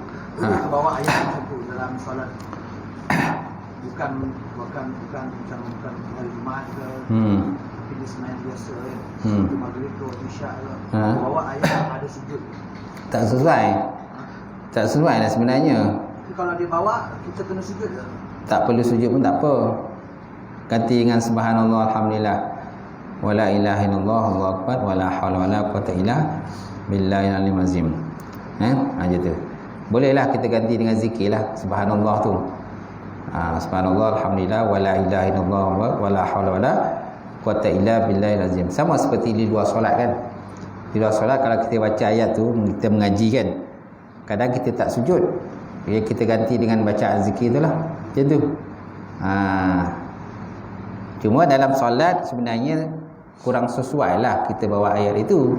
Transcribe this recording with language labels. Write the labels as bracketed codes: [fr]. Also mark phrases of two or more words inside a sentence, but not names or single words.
[ms] Boleh ke bawah ayat tersebut dalam solat. Bukan hari Jumaat ke, tapi di sembahyang biasa kan, maghrib ke, isyak ke, bawa ayat yang ada sujud. Tak sesuai. Tak sesuai lah sebenarnya. Tapi kalau dia bawa, kita kena sujud ke? Tak perlu sujud pun tak apa. Ganti dengan [ar] سبحان الله، الحمد لله, ولا إله إلا الله، الله أكبر، ولا حول ولا قوة إلا بالله العلي العظيم. [ms] Gitu. Bolehlah kita ganti dengan zikir lah subhanallah tu. [ar] سبحان الله، الحمد لله, ولا إله إلا الله، ولا حول ولا قوة إلا بالله العظيم. [ms] Sama seperti di luar solat kan. Di luar solat kalau kita baca ayat tu, kita mengaji kan, kadang kita tak sujud, kita ganti dengan bacaan zikir tu lah. Macam tu. Cuma dalam solat sebenarnya kurang sesuai lah kita bawa ayat itu.